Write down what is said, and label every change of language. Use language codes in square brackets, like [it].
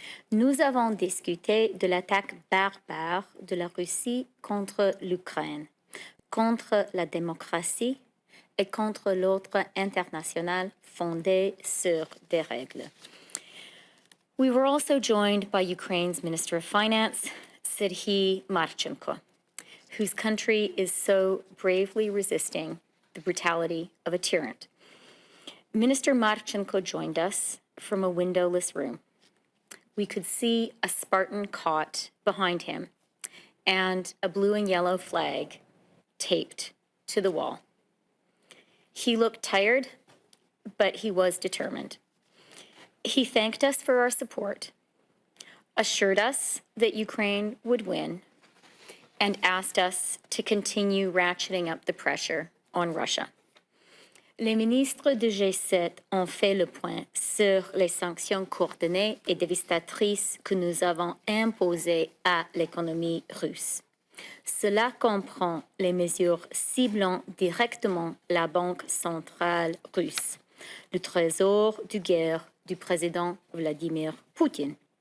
[fr] Nous avons discuté de l'attaque barbare de la Russie contre l'Ukraine, contre la démocratie et contre l'ordre international fondé sur des règles. [en] We were also joined by Ukraine's Minister of Finance, Serhiy Marchenko, whose country is so bravely resisting the brutality of a tyrant. Minister Marchenko joined us from a windowless room. We could see a Spartan cot behind him and a blue and yellow flag taped to the wall. He looked tired, but he was determined. He thanked us for our support, assured us that Ukraine would win, and asked us to continue ratcheting up the pressure on Russia. [fr] Les ministres de G7 ont fait le point sur les sanctions coordonnées et dévastatrices que nous avons imposées à l'économie russe. Cela comprend les mesures ciblant directement la Banque centrale russe, le trésor de guerre du président Vladimir Poutine.